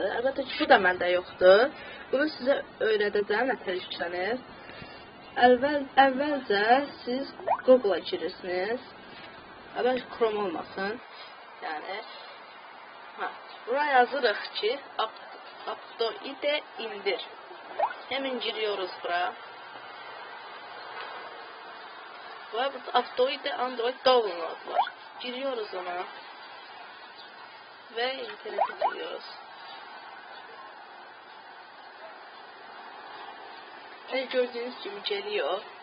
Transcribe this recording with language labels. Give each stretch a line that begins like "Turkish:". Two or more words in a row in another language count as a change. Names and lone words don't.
Azerbaijani: Əlbəttə ki, bu da məndə yoxdur. Bunu sizə öyrədəcəm, nətər yüklənir. Əvvəlcə siz Google-a girirsiniz. Əvvəl Chrome olmasın. Yəni, buraya yazırıq ki, AutoEasy indir.
Turkish: Hemen giriyoruz buraya. Ve burada AutoEasy Android download var. Giriyoruz ona. Ve internete giriyoruz. Gördüğünüz gibi geliyor.